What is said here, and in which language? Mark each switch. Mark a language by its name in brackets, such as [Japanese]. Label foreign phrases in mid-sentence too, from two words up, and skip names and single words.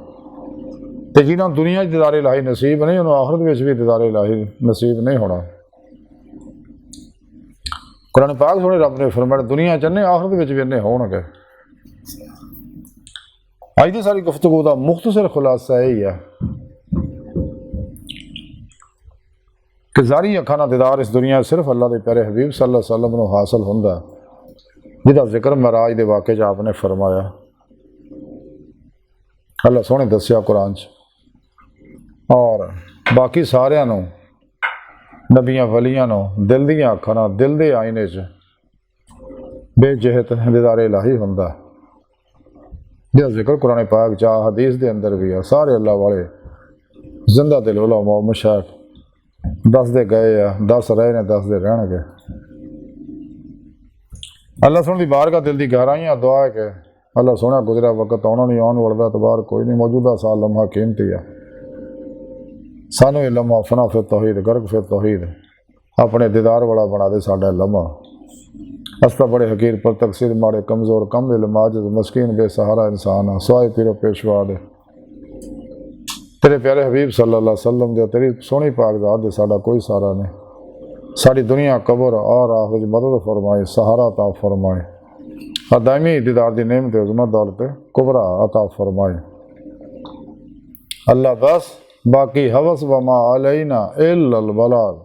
[Punjabi] ਤੇ ਜਿਨ੍ਹਾਂ ਨੂੰ ਦੁਨੀਆ 'ਚ ਦੀਦਾਰੇ ਇਲਾਹੀ ਨਸੀਬ ਨਹੀਂ, ਉਹਨੂੰ ਆਖਰਤ ਵਿੱਚ ਵੀ ਦੀਦਾਰੇ ਇਲਾਹੀ ਨਸੀਬ ਨਹੀਂ ਹੋਣਾ। ਕੁਰਾਨ ਪਾਕ ਸੋਹਣੇ ਰੱਬ ਨੇ ਫਰਮਾਇਆ ਦੁਨੀਆ 'ਚ ਇੰਨੇ, ਆਖਰਤ ਵਿੱਚ ਵੀ ਇੰਨੇ ਹੋਣਗੇ। ਅੱਜ ਦੀ ਸਾਰੀ ਗੁਫ਼ਤਗੂ ਦਾ ਮੁਖਤਸਰ ਖੁਲਾਸਾ ਇਹ ਹੀ ਹੈ ਕਿ ਜ਼ਾਰੀ ਅੱਖਾਂ ਨਾਲ ਦੀਦਾਰ ਇਸ ਦੁਨੀਆ ਸਿਰਫ਼ ਅੱਲ੍ਹਾ ਕੇ ਪਿਆਰੇ ਹਬੀਬ [Arabic] صلى الله عليه وسلم [Punjabi] ਨੂੰ ਹਾਸਿਲ ਹੁੰਦਾ, ਜਿਹਦਾ ਜ਼ਿਕਰ ਮਹਿਰਾਜ ਕੇ ਵਾਕ਼ੇ ਚ ਆਪਨੇ ਫ਼ਰਮਾਇਆ। ਅੱਲ੍ਹਾ ਸੋਹਣੇ ਦੱਸਿਆ ਕੁਰਾਨ ਚ, ਔਰ ਬਾਕੀ सारिਆਂ ਨੂੰ ਨਬੀਆਂ ਵਲੀਆਂ ਨੂੰ दिल ਦੀਆਂ ਅੱਖਾਂ ਨਾਲ दिल ਦੇ ਆਈਨੇ ਚ ਬੇਜਹਤ ਦੀਦਾਰ ਇਲਾਹੀ ਹੁੰਦਾ, ਜਿਹਦਾ ਜ਼ਿਕਰ ਕੁਰਾਨ ਪਾਕ ਚ ਹਦੀਸ ਕੇ ਅੰਦਰ ਭੀ ਹੈ। ਸਾਰੇ ਅੱਲ੍ਹਾ ਵਾਲੇ ਜ਼ਿੰਦਾ ਦਿਲ ਉਲਮਾ ਮਸ਼ਾਇਖ ਦੱਸਦੇ ਗਏ ਆ, ਦੱਸ ਰਹੇ ਨੇ, ਦੱਸਦੇ ਰਹਿਣਗੇ। ਅੱਲ੍ਹਾ ਸੋਹਣੇ ਦੀ ਬਾਰਗਾਹ ਦਿਲ ਦੀ ਗਹਿਰਾਈਆਂ ਦੁਆ ਹੈ ਕਿ ਅੱਲ੍ਹਾ ਸੋਹਣਾ ਗੁਜ਼ਰਾ ਵਕ਼ਤ ਆਣਾ ਨਹੀਂ, ਆਣੇ ਵਾਲਾ ਏਤਬਾਰ ਕੋਈ ਨਹੀਂ, ਮੌਜੂਦਾ ਸਾਲ ਲਮਹਾ ਕੀਮਤੀ ਹੈ। ਸਾਨੂੰ ਯੇ ਲਮਹਾ ਫ਼ਨਾ ਫਿਰ ਤੌਹੀਦ ਗ਼ਰਕ ਫਿਰ ਤੌਹੀਦ ਅਪਣੇ ਦੀਦਾਰ ਵਾਲਾ ਬਣਾ ਦੇ ਸਾਡਾ ਲਮਹਾ। ਅਸ ਤਾਂ ਬੜੇ ਹਕੀਰ ਪਰ ਤਕਸੀਰ ਮਾੜੇ ਕਮਜ਼ੋਰ ਕਮ ਇਲਮ ਆਜਿਜ਼ ਮਸਕੀਨ ਬੇਸਹਾਰਾ ਇਨਸਾਨ ਆ, ਸਵਾਏ ਪੀਰੋ ਪੇਸ਼ਵਾ ਦੇ ਤੇਰੇ ਪਿਆਰੇ ਹਬੀਬ [Arabic] صلى الله عليه وسلم [Punjabi] ਦੇ, ਤੇਰੀ ਸੋਹਣੀ ਪਾਕ ਜ਼ਾਤ ਦੇ ਸਾਡਾ ਕੋਈ ਸਹਾਰਾ ਨਹੀਂ। ਸਾਡੀ ਦੁਨੀਆ ਕਬਰ ਔਰ ਆਖ਼ਿਰ ਮਦਦ ਫ਼ਰਮਾਏ, ਸਹਾਰਾ ਅਤਾ ਫ਼ਰਮਾਏ, ਔਰ ਦਾਇਮੀ ਦੀਦਾਰ ਦੀ ਨੇਮਤ ਅਜ਼ਮਤ ਦੌਲਤ ਕੁਬਰਾ ਅਤਾ ਫ਼ਰਮਾਏ। [Urdu] اللہ بس باقی ہوس [Arabic] وما علينا إلا البلاغ.